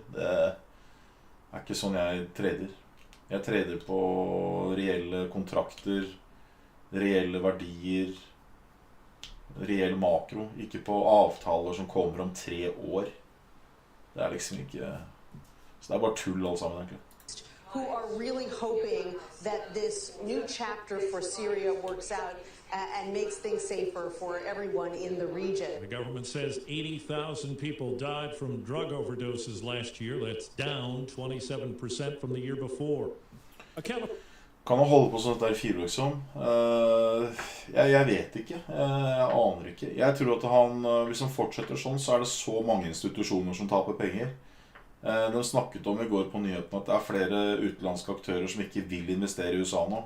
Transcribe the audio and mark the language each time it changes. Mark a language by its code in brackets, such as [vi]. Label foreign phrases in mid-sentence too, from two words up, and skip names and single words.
[no] Det er ikke sånn jeg trader. Jeg trader på reelle kontrakter, reelle verdier, reell makro, ikke på avtaler som kommer om 3 år. Det er liksom ikke... Så det er bare tull alle sammen, egentlig. [en] Who are really hoping that this new chapter for Syria works out and makes things safer for everyone in the region. The government says 80,000 people died from drug overdoses last year. That's down 27% from the year before. [no] Kan han holde på sånn der 4 år liksom? Jeg vet ikke. Jeg aner ikke. Jeg tror at hvis han fortsetter sånn, så er det så mange institusjoner som taper penger. De snakket om i går på nyhetene at det er flere utenlandske aktører som ikke vil investere i USA nå.